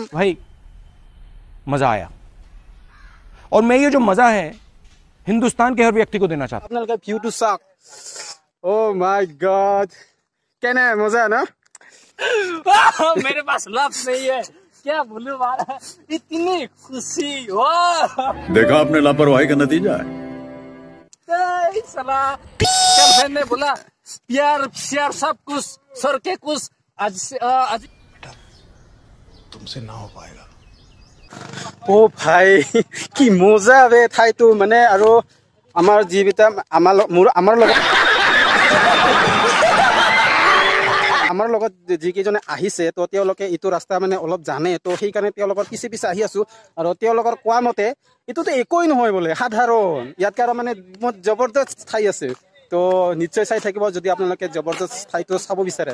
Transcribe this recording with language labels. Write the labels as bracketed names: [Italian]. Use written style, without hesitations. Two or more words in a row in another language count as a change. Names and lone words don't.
[Hindi] भाई मज़ा आया और मैं ये जो मज़ा है हिंदुस्तान के हर व्यक्ति को देना चाहता हूँ [Assamese] আপোনালোকে ভিউটো চাওক [English] oh my god [Assamese] কেনে মজা না [Hindi] मेरे पास लफ्ज़ नहीं है क्या बोलूं मारा इतनी खुशी हो देखा आपने लापरवाही का नतीजा है सला गर्लफ्रेंड ने बोला प्यार श्यार सब कुछ सर के कुछ आज बेटा तुमसे ना हो पाएगा [Assamese] ও ভাই কি মজা বে ঠাইটো মানে আৰু আমাৰ যিবিটা আমাৰ লগত যিকেইজনে আহিছে তো তেওঁলোকে এইটো ৰাস্তা মানে অলপ জানে তো সেইকাৰণে তেওঁলোকৰ পিছে পিছে আহি আছোঁ আৰু তেওঁলোকৰ কোৱা মতে এইটোতো একোৱেই নহয় বোলে সাধাৰণ ইয়াতকৈ আৰু মানে জবৰদস্ত ঠাই আছে তো নিশ্চয় চাই থাকিব যদি আপোনালোকে জবৰদস্ত ঠাইটো চাব বিচাৰে